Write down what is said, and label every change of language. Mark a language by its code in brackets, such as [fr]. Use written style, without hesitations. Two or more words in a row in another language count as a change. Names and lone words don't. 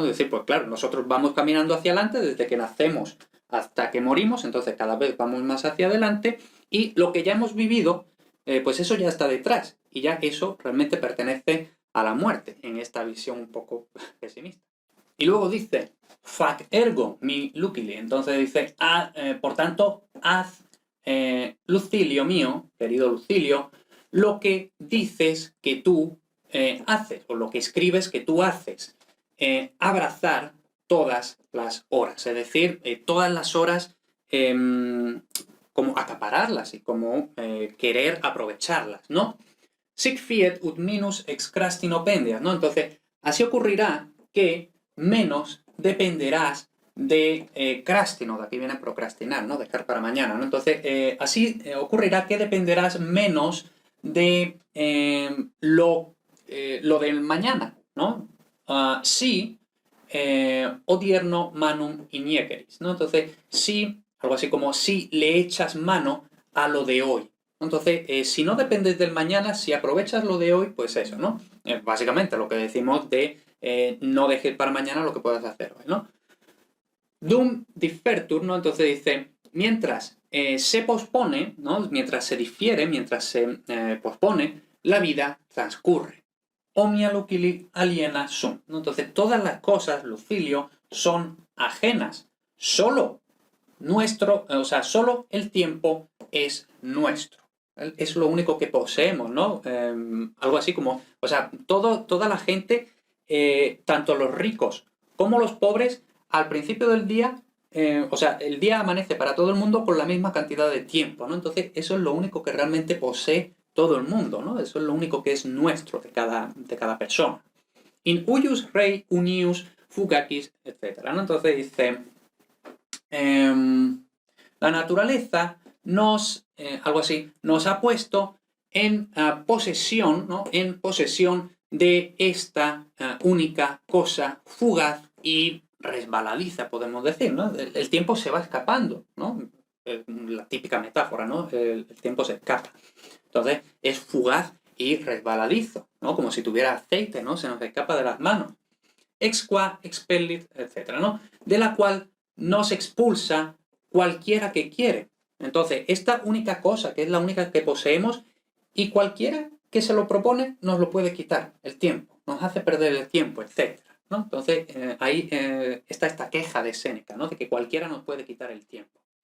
[es] Es decir, pues claro, nosotros vamos caminando hacia adelante desde que nacemos hasta que morimos, entonces cada vez vamos más hacia adelante y lo que ya hemos vivido, pues eso ya está detrás y ya eso realmente pertenece a la muerte, en esta visión un poco pesimista. Y luego dice, [la] fac ergo mi lucili. [es] Entonces dice, por tanto, haz, Lucilio mío, querido Lucilio, lo que dices que tú haces, o lo que escribes que tú haces. Abrazar todas las horas, es decir, todas las horas como acapararlas y como querer aprovecharlas, ¿no? [la] Sic fiet ut minus ex crastino pendeas, [es] ¿no? Entonces, así ocurrirá que menos dependerás de crástino, de aquí viene procrastinar, ¿no? Dejar para mañana, ¿no? Entonces, así ocurrirá que dependerás menos de lo del mañana, ¿no? [la] Si odierno manum iniequeris, [es] ¿no? Entonces, si, algo así como si le echas mano a lo de hoy. Entonces, si no dependes del mañana, si aprovechas lo de hoy, pues eso, ¿no? Básicamente lo que decimos de no dejes para mañana lo que puedas hacer hoy, ¿no? [la] Dum differtur, ¿no? [es] Entonces dice, mientras se pospone, ¿no? Mientras se difiere, mientras se pospone, la vida transcurre. [la] Omnia lucili aliena sum, [es] ¿no? Entonces, todas las cosas, Lucilio, son ajenas. Solo nuestro, o sea, solo el tiempo es nuestro. Es lo único que poseemos, ¿no? Algo así como, o sea, toda la gente, tanto los ricos como los pobres, al principio del día, o sea, el día amanece para todo el mundo con la misma cantidad de tiempo, ¿no? Entonces, eso es lo único que realmente posee todo el mundo, ¿no? Eso es lo único que es nuestro de cada persona. [la] In huius rei unius fugacis, [es] etc., ¿no? Entonces dice, la naturaleza nos, algo así, nos ha puesto en posesión, ¿no? En posesión de esta única cosa fugaz y resbaladiza, podemos decir, ¿no? El tiempo se va escapando, ¿no? La típica metáfora, ¿no? El tiempo se escapa. Entonces, es fugaz y resbaladizo, ¿no? Como si tuviera aceite, ¿no? Se nos escapa de las manos. [la] Ex qua expellit, [es] etc., ¿no? De la cual nos expulsa cualquiera que quiere. Entonces, esta única cosa, que es la única que poseemos, y cualquiera que se lo propone nos lo puede quitar, el tiempo, nos hace perder el tiempo, etc., ¿no? Entonces, ahí está esta queja de Séneca, ¿no? De que cualquiera nos puede quitar el tiempo.